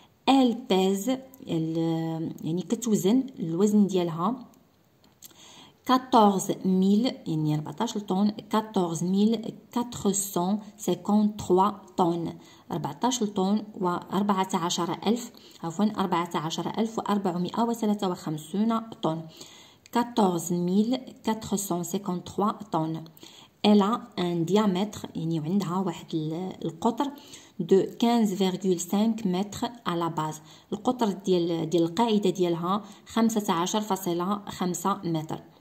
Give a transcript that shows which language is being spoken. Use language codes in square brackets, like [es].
[fr] elle pèse [ar] يعني كتوزن الوزن ديالها 14,000 يعني 14 طن، 14,453 طن، 14 طن و 14,000 عفوا 14,453 طن، 14,453 طن. [fr] elle a un diamètre [ar] يعني عندها واحد القطر [fr] de 15,5 متر à la base. [ar] القطر ديال القاعدة ديالها 15.5 متر.